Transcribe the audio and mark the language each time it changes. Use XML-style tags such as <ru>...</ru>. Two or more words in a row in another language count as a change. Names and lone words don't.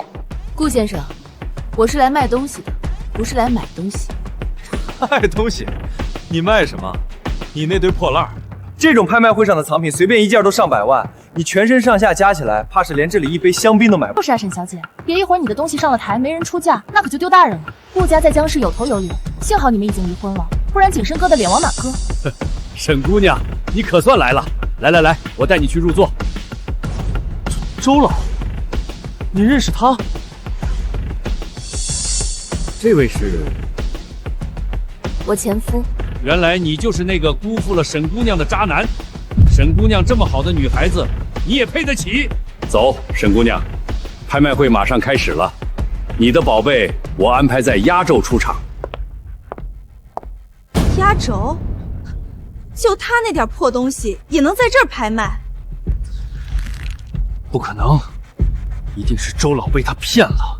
<zh>顧先生，我是來賣東西的，不是來買東西。賣東西？你賣什麼？你那堆破爛， 这种拍卖會上的藏品，隨便一件都上百萬，你全身上下加起來，怕是連這裡一杯香檳都買不。就是啊，沈小姐，別一會兒你的東西上了台，沒人出價，那可就丟大人了。顧家在江氏有頭有臉，幸好你們已經離婚了，不然景深哥的臉往哪擱？沈姑娘，你可算來了！來，我帶你去入座。周老，你認識他？這位是我前夫。原來你就是那個辜負了沈姑娘的渣男。沈姑娘這麼好的女孩子，你也配得起？走，沈姑娘，拍賣會馬上開始了，你的寶貝我安排在壓軸出場。壓軸？就他那點破東西也能在這兒拍賣？不可能，一定是周老被他騙了。</zh>